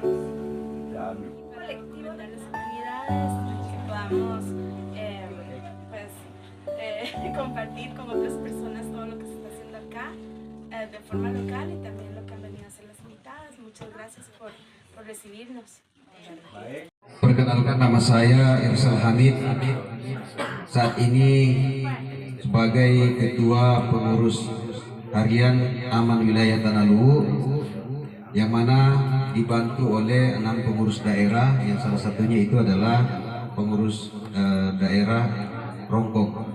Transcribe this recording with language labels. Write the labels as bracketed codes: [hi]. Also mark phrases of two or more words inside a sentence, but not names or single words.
[es] Colectivo de las comunidades, que podamos compartir con otras personas todo lo que se está haciendo acá de forma local y también lo que han venido a hacer las invitadas. Muchas gracias por recibirnos. [id] Perkenalkan, nama saya Irsal Hamid. Saat ini sebagai Ketua Pengurus Harian Aman Wilayah Tanah Luhur, yang mana dibantu oleh 6 pengurus daerah, yang salah satunya itu adalah pengurus daerah Rongkong.